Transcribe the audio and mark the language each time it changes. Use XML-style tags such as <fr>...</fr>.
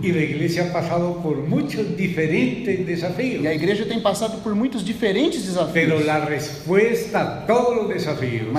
<es>Y la iglesia ha pasado por muchos diferentes desafíos.</es> <pt>E a igreja tem passado por muitos diferentes</pt> <es>Pero</es> <pt>desafios.</pt> <es>la respuesta a todos los desafíos</es>